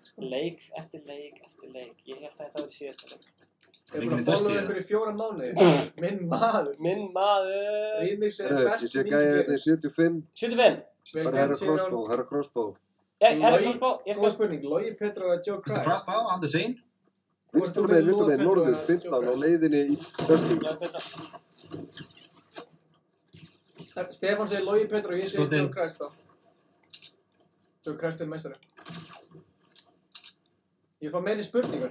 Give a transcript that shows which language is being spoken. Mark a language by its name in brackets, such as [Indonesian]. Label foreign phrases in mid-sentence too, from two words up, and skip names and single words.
[Icelandic] Leik eftir leik eftir leik. Ég held að þetta var síðasta leik. Ég er búin að followa ykkur í 4 mánuði. Minn maður. Remix er best Ég sé gæja hérna í 75. 75? Bara herra crossbow. Góð spurning, Logi Petro og Joe Christ. [English] Crossbow on the scene. [Icelandic] Vinstur með, norður, 15 á leiðinni í Dustin. Stefán segir Logi Petro og ég segir Joe Christ þá. Joe Christ er meistari. Ég fá meiri spurningar.